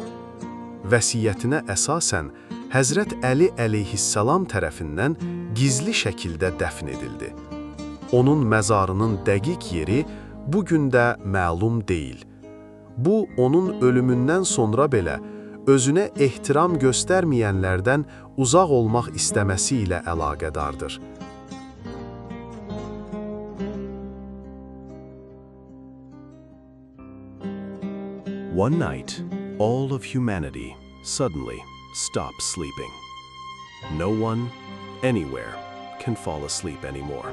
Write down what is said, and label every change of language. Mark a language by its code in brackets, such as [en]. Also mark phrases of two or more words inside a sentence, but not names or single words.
[az] Vəsiyyətinə əsasən Həzrət Əli əleyhissalam tərəfindən gizli şəkildə dəfn edildi. Onun məzarının dəqiq yeri bugün də məlum deyil. Bu, onun ölümündən sonra belə özünə ehtiram göstərməyənlərdən uzaq olmaq istəməsi ilə əlaqədardır. [en] One night, all of humanity suddenly stopped sleeping. No one, anywhere, can fall asleep anymore.